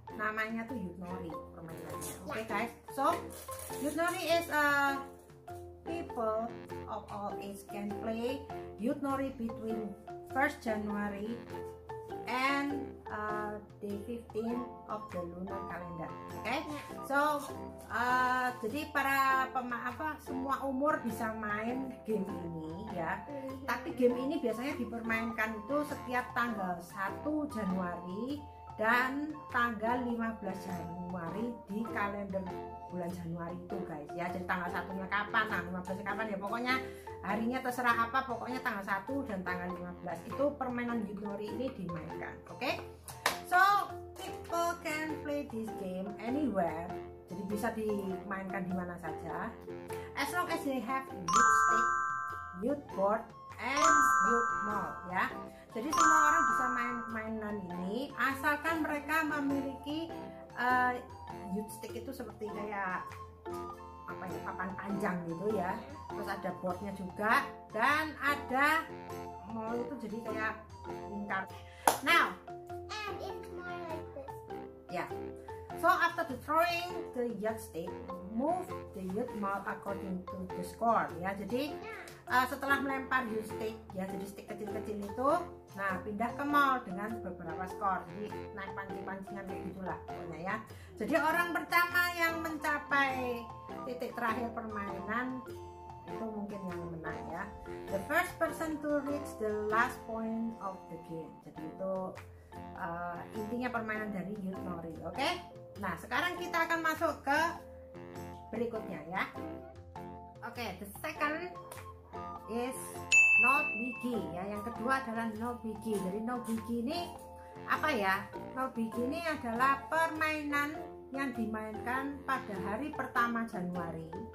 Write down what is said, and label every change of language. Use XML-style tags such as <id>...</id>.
<id>Namanya tuh Yutnori permainannya. Oke guys.</id> <en>So Yutnori is people of all age can play Yutnori between 1st January and day 15 of the lunar calendar. Okay?</en> <id>So jadi para semua umur bisa main game ini ya. Tapi game ini biasanya dipermainkan itu setiap tanggal 1 Januari dan tanggal 15 Januari di kalender bulan Januari itu guys ya. Jadi tanggal 1-nya kapan, tanggal 15 kapan ya, pokoknya harinya terserah apa, pokoknya tanggal 1 dan tanggal 15 itu permainan Yutnori ini dimainkan, oke?</id> <en>So people can play this game anywhere,</en> <id>jadi bisa dimainkan di mana saja</id> <en>as long as they have youth stick, youth board, and youth mall ya.</en> <id>Jadi semua orang bisa main mainan ini asalkan mereka memiliki youth stick itu seperti kayak apa ya, papan panjang gitu ya. Terus ada boardnya juga dan ada mall itu jadi kayak lingkar.</id> <en>Now, and it's more like this. Yeah. So after the throwing the youth stick, move the youth mall according to the score ya.</en> <id>Jadi setelah melempar youth stick ya, jadi stick kecil-kecil itu, nah pindah ke mall dengan beberapa skor. Jadi naik pancing-pancingan kayak gitulah pokoknya ya. Jadi orang pertama yang mencapai titik terakhir permainan itu mungkin yang menang ya.</id> <en>The first person to reach the last point of the game.</en> <id>Jadi itu intinya permainan dari Yutnori, oke? Nah sekarang kita akan masuk ke berikutnya ya.</id> <en>Oke, the second is no biggie ya.</en> <id>Yang kedua adalah no biggie. Jadi no biggie ini apa ya? No biggie ini adalah permainan yang dimainkan pada hari pertama Januari.</id>